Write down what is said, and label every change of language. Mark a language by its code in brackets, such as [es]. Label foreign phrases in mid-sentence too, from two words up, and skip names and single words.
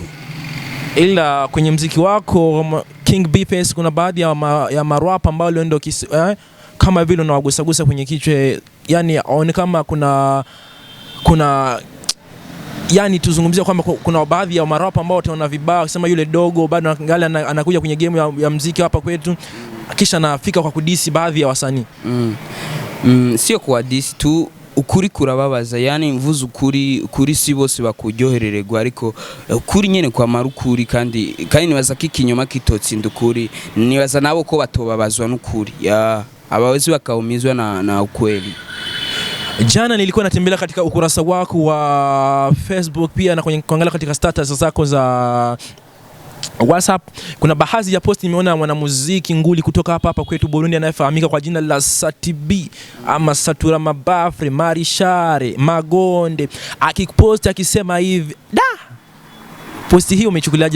[sw] Ila kwenye muziki wako King Bface kuna baadhi ya marap ambao ndio kama vile unawagusagusa kwenye kichwa, yani aone kama kuna yani tuzungumzia kwamba kuna baadhi ya marapa ambao wataona vibaya kusema yule dogo bado anakuja kwenye game ya muziki hapa kwetu, kisha anafika kwa kudisi baadhi ya wasanii. Sio kwa disi tu, [rn] ukuri kurababaza, yani mvuze ukuri si bose bakuryoherererwa, ariko ukuri nyene kwa marukuri kandi nibaza kikinyoma kitotsinda ukuri, nibaza nabo ko batobabazwa n'ukuri abawezi [sw] bakaumizwa na ukweli. Jana nilikuwa natembelea katika ukurasa wako wa Facebook pia na kuangalia katika status zako za WhatsApp. Kuna baadhi ya post nimeona mwanamuziki nguli kutoka hapa kwetu Burundi anayefahamika kwa jina la Satibi ama Satura Mabafre Marishare Magonde akipost akisema hivi posti hiyo umechukuliaje?